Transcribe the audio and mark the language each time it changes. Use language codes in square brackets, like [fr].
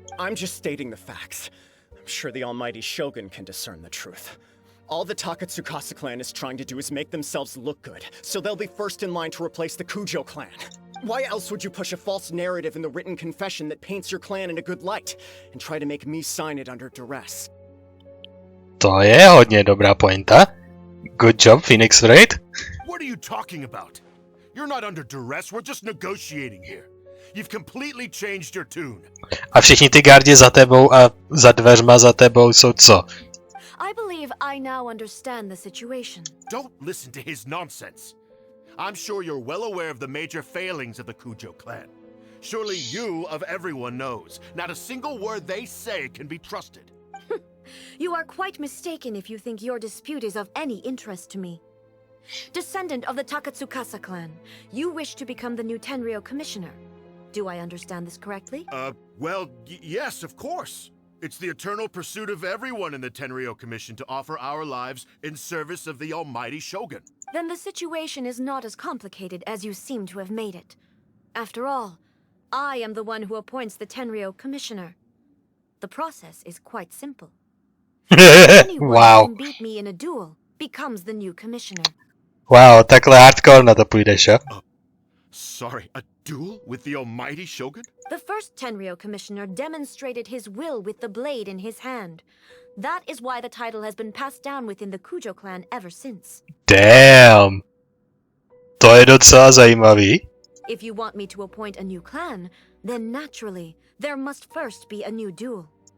[en] I'm just stating the facts. I'm sure the almighty Shogun can discern the truth. All the Takatsukasa clan is trying to do is make themselves look good, so they'll be first in line to replace the Kujo clan. Why else would you push a false narrative in the written confession that paints your clan in a good light, and try to make me sign it under duress? [cs] To je hodně dobrá pointa. [en] Good job, Phoenix Wright. What are you talking about? You're not under duress, we're just negotiating here. You've completely changed your tune. [cs] A všichni ty gardi za tebou a za dveřma za tebou jsou co? [en] I believe I now understand the situation. Don't listen to his nonsense. I'm sure you're well aware of the major failings of the Kujo clan. Surely you, of everyone, knows. Not a single word they say can be trusted. You are quite mistaken if you think your dispute is of any interest to me. Descendant of the Takatsukasa clan, you wish to become the new Tenryou commissioner. Do I understand this correctly? Well, yes, of course. It's the eternal pursuit of everyone in the Tenryou Commission to offer our lives in service of the almighty Shogun. Then the situation is not as complicated as you seem to have made it. After all, I am the one who appoints the Tenryou commissioner. The process is quite simple. Anyone Wow. who can beat me in a duel becomes the new commissioner. [cs] Wow, takhle hardcore na to půjdeš, jo? [en] Sorry, a duel with the almighty Shogun? The first Tenryou commissioner demonstrated his will with the blade in his hand. That is why the title has been passed down within the Kujo clan ever since. [cs] Damn. To je docela zajímavý. [en] If you want me to appoint a new clan, then naturally, there must first be a new duel.